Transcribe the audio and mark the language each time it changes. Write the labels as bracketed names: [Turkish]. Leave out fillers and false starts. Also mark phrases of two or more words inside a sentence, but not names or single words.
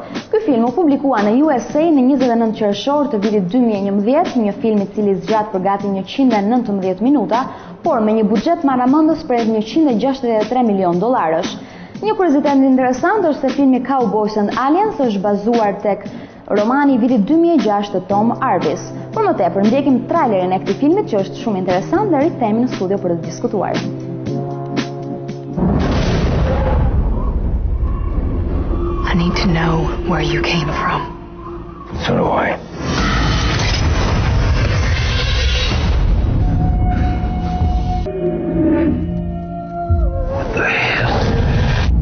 [Albanian] Ky film u publikua në USA në 29 qershor të vitit 2011, një film I cili zgjat për gati 119 minuta, por me një buxhet marramendës prej $163 milion. Një kuriozitet interesant është se filmi Cowboys and Aliens është bazuar tek romani I vitit 2006 të Tom Arvis. Por më tepër ndjekim trailerin e këtij filmit që është shumë interesant dhe rikthehemi në studio për të diskutuar. [English] I need to know where you came from. So do I. What the hell?